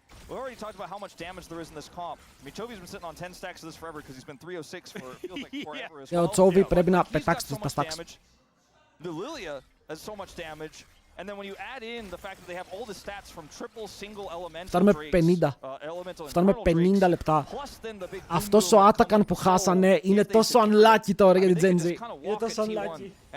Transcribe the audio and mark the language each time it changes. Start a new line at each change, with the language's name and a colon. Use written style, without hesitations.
English: We already talked about how much damage there is in this comp. I mean, Chovy's been sitting on 10 stacks of this forever because he's been 306 for feels like forever as well.
Greek: Ο Τσόβι πρέπει να πετάξει τα stacks.
English: The Lilia has so much damage. And then when you add in the fact that they have all the stats from triple single elemental drakes,
Greek: Φτάνουμε 50 λεπτά. Αυτός ο Atakan που χάσανε είναι τόσο unlucky τώρα για την Gen Z. Είναι τόσο unlucky.